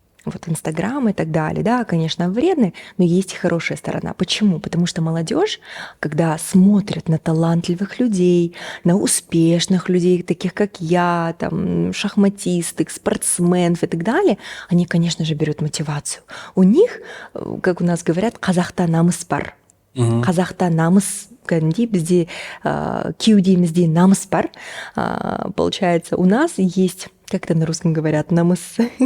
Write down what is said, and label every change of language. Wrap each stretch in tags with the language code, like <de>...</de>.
<ru>Вот Инстаграм и так далее, да, конечно, вредны, но есть и хорошая сторона. Почему? Потому что молодежь, когда смотрит на талантливых людей, на успешных людей, таких как я, там, шахматисток, спортсменов и так далее, они, конечно же, берут мотивацию. У них, как у нас говорят,</ru> <kk>қазақта намыс бар. Қазақта намыс кәдімгідей бізде кеудемізде намыс бар.</kk> <ru>Получается, у нас есть, как это на русском говорят, намыс.</ru>